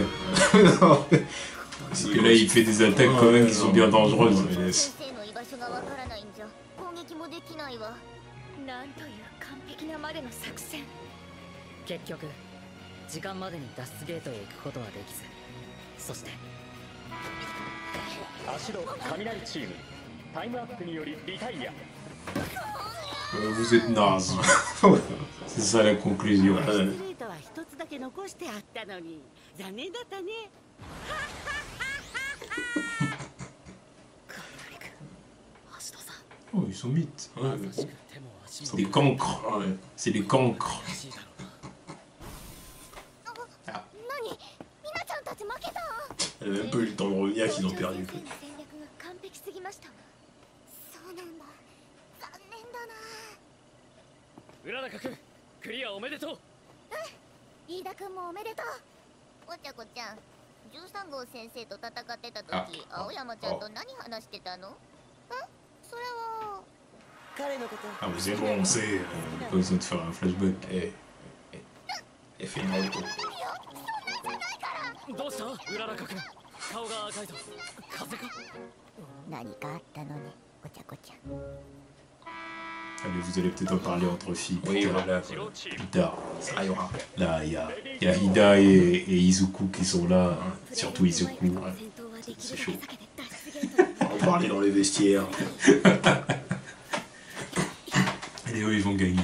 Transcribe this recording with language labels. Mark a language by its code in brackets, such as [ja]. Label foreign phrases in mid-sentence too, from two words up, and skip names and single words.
[fr] Parce que là, il fait des attaques quand même qui sont bien dangereuses. [ja] なんという完璧なまでの作戦。結局時間までに脱出ゲートへ行くことはできず、そして足戸雷チームタイムアップによりリタイア。 [fr] Vous êtes naze. C'est ça la conclusion. [ja] ストレートは一つだけ残してあったのに残念だったね。 [fr] Oh, ils sont mythes. Ouais, C'est des cancres. ouais. C'est des cancres. [ja] 何みなちゃんたち負けた。 [fr] Elle a même pas eu le temps de revenir qu'ils ont perdu. [ja] 先生の戦略が完璧すぎました。そうなんだ。残念だな。浦中君クリアおめでとう。飯田君もおめでとう。お茶子ちゃん、13号先生と戦ってた時、青山ちゃんと何話してたの？それは。彼のこと。 [fr] Ah, mais c'est bon, on sait. Pas besoin de faire un flashback. Elle fait une auto. [ja] どうした浦中君顔が赤いぞ。風邪か。何かあったのね、お茶子ちゃん。 [fr] Allez, vous allez peut-être en parler entre filles. Oui, plus tard. voilà. Plus tard. Ça ira. Là, il y a Hida et Izuku qui sont là. Hein. Surtout Izuku. C'est chaud. On va parler dans les vestiaires. Et eux, ils vont gagner.